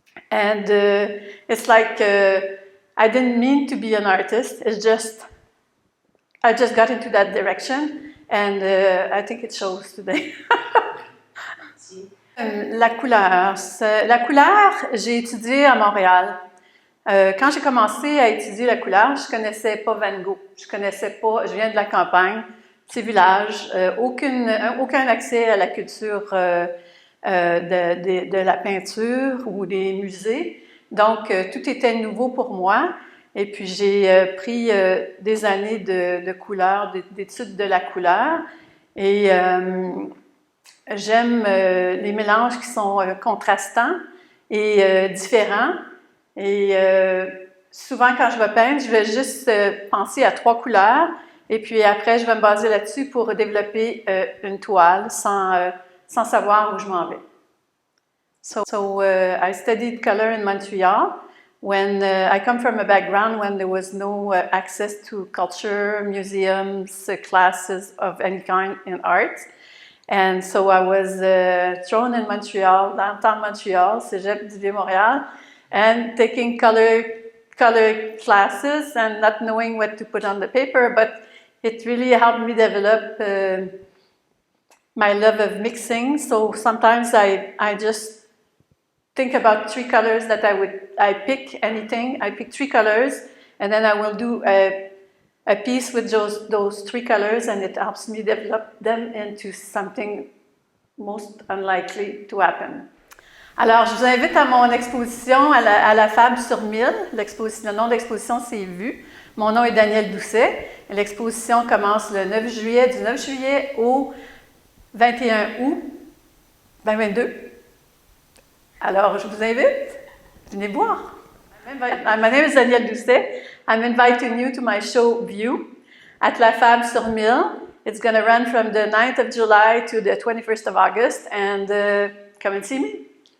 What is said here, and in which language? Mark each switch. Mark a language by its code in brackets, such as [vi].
[en] And it's like I didn't mean to be an artist. It's just I just got into that direction, and I think it shows today. [fr] La couleur. La couleur, j'ai étudié à Montréal. Quand j'ai commencé à étudier la couleur, je connaissais pas Van Gogh. Je viens de la campagne, petit village, aucun accès à la culture de la peinture ou des musées. Donc, tout était nouveau pour moi. Et puis, j'ai pris des années de couleur, d'études de la couleur. Et j'aime les mélanges qui sont contrastants et différents. Et souvent, quand je vais peindre, je vais juste penser à 3 couleurs. Et puis après, je vais me baser là-dessus pour développer une toile sans savoir où je m'en vais. [en] So I studied color in Montreal when I come from a background when there was no access to culture, museums, classes of any kind in art. And so I was thrown in Montreal, downtown Montreal, Cégep du Vieux-Montréal, and taking color classes and not knowing what to put on the paper, but it really helped me develop my love of mixing. So sometimes I just think about 3 colors that I pick anything. I pick 3 colors, and then I will do a piece with those 3 colors, and it helps me develop them into something most unlikely to happen. [fr] Alors, je vous invite à mon exposition à la Fable sur 1000. Le nom de l'exposition, c'est Vue. Mon nom est Danielle Doucet. L'exposition commence le 9 juillet, du 9 juillet au 21 août 2022. Alors, je vous invite, venez voir. [en] My name is Danielle Doucet. I'm inviting you to my show Vue at La Fable sur 1000. It's going to run from the 9th of July to the 21st of August, and come and see me.